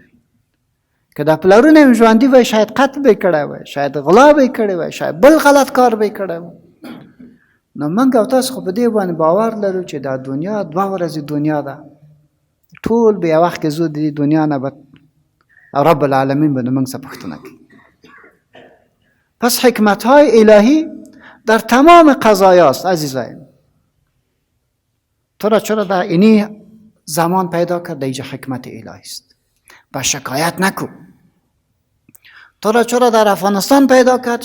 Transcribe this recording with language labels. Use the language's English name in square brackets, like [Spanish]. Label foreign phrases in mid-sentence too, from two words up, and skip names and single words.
[Pashto] که دا پلرونه یې ژوندي وای، شاید قتل به یې کړی وای، شاید غلا به یې کړی وای، شاید بل غلط کار به یې کړی وای. نو موږ او تاسو خو په دې باندې باور لرو چې دا دنیا 2 ورځې دنیا ده، ټول به یو وخت کې ځو د دې دنیا نه، به رب العالمین به د موږ څخه پوښتنه کوي. [Persian] پس حکمت‌های الهی در تمام قضایاست عزیزان. تو را چرا در اینی زمان پیدا کرد؟ اینجا حکمت الهی است. با شکایت نکو. تو را چرا در افغانستان پیدا کرد؟